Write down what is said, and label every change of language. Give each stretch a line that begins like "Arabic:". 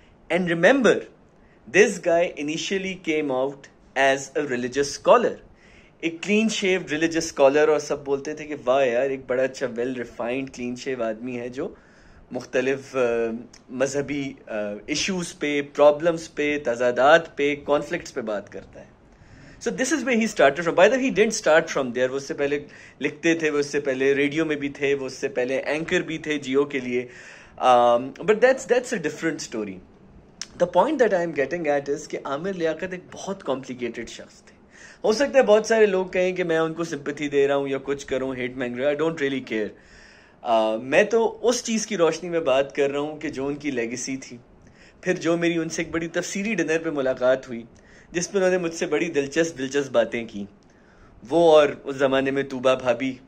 English: and remember, this guy initially came out as a religious scholar,
Urdu: ایک clean Shiv religious scholar, اور سب بولتے تھے کہ واہ یار، ایک بڑا اچھا ویل ریفائنڈ کلین شیو آدمی ہے جو مختلف مذہبی ایشوز پہ، پرابلمس پہ، تضادات پہ، کانفلکٹس پہ بات کرتا ہے۔
English: So this is where he started from. By the way, he didn't start from there.
Urdu: وہ اس سے پہلے لکھتے تھے، وہ اس سے پہلے ریڈیو میں بھی تھے، وہ اس سے پہلے اینکر بھی تھے جیو کے لیے.
English: But that's a different story. The point that I am getting at is
Urdu: کہ عامر لیاقت ایک بہت کمپلیکیٹڈ شخص تھے۔ ہو سکتا ہے بہت سارے لوگ کہیں کہ میں ان کو سمپتھی دے رہا ہوں یا کچھ کروں، ہیٹ مانگ رہا ہوں،
English: I don't really care.
Urdu: میں تو اس چیز کی روشنی میں بات کر رہا ہوں کہ جو ان کی لیگیسی تھی، پھر جو میری ان سے ایک بڑی تفصیلی ڈنر پہ ملاقات ہوئی جس میں انہوں نے مجھ سے بڑی دلچسپ باتیں کی، وہ اور اس زمانے میں طوبا بھابی